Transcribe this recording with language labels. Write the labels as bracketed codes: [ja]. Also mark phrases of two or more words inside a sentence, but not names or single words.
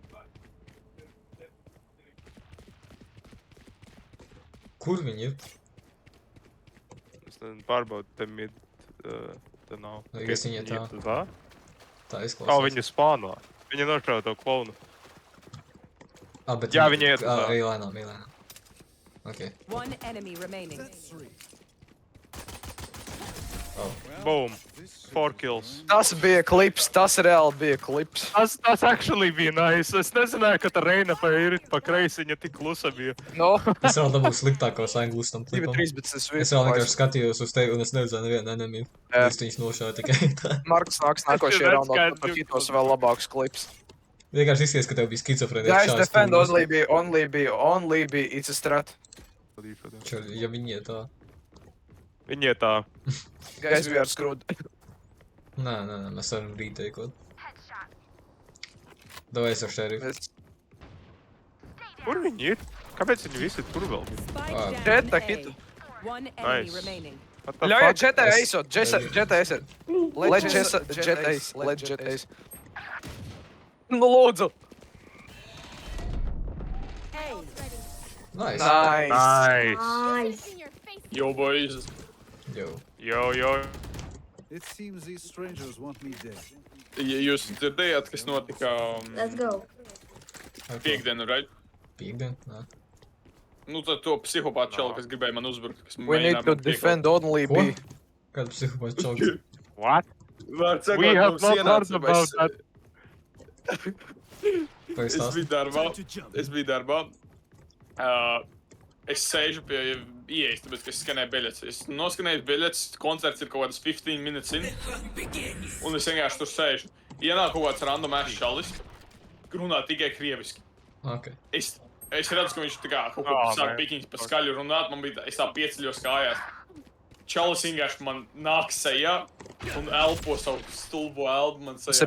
[lv] Kur viņi ir? Es nezinu, pārbaudu te mid. Te nav. Liekas, viņi ir tā. Tā? Tā izklausās. Oh, viņi spāno. Viņi nošauja to klaunu. Ah, bet Jā, viņi iet uz tā. Ej lēnām. Ok. [en] One enemy remaining. Boom. 4 kills. [lv] Tas bija klips, tas reāli bija klips. Tas actually bija nice. Es nezināju, ka tā Reina pa kreisi viņa tik klusa bija. No, Es vēl dabūju sliktākos anglus tam 2, klipam. 13 Es vēl vienkārši skatījos uz tevi un es neredzēju nevienu enemy. Jā. Es viņus nošāju tikai tā. Marks nāks nākošajā [en] That's [lv] raundā, [en] kind [lv] tad [en] of [lv] hitos vēl labāks klips. Vienkārši izskies, ka tev bija skizofrēnija. [en] Guys, defend only B, it's a strat. [lv] Ja viņi iet tā. Viņi iet tā. [en] Guys, we are screwed. [lv] Nē, mēs varam rīteikot. Davai es ar šerifu. Mēs Kur viņi ir? Kāpēc viņi visi tur vēl? [en] Spike Ah. down Jetta A. hit. One enemy Nice. remaining. What the [lv] Ļaujiet [en] fuck? [lv] Jettai Es- aizsot, Jettai aizsot. [en] Let Jet ace. [lv] Nu, lūdzu. [en] Nice. Nice. Nice. Nice. In your face. Yo, boys. Yo. Jo. It seems these strangers want me dead. [lv] Jūs dzirdējāt, kas notika [en] Let's go. [lv] piekdienu, right? Piekdien? Nē. Nu, tad to psihopātu čalu, kas gribēja man uzbrukt, kas [en] We need to defend only [lv] Ko? [en] B. [lv] Kāda psihopāta čauks? [en] What? [lv] Vārds sakot, [en] We have [lv] mums [en] not [lv] ienāca, [en] heard about that. [lv] Vai Es stāsti? biju darbā. [en] Time to jump. [lv] Es biju darbā. Es sēžu pie ieejas, tāpēc, ka es skanēju biļetes. Es noskanēju biļetes, koncerts ir kaut kādas 15 [en] minutes in. [lv] Un es vienkārši tur sēžu. Ienāk kaut kāds [en] random ass [lv] šalis, runā tikai krieviski. Ok. Es Es redzu, ka viņš tā kā kaut ko Oh, sāk man. pikiņas pa skaļu runāt, man bija, es tā pieceļos kājās. Čalis vienkārši man nāk sejā un elpo savu stulbo elpu man sejā.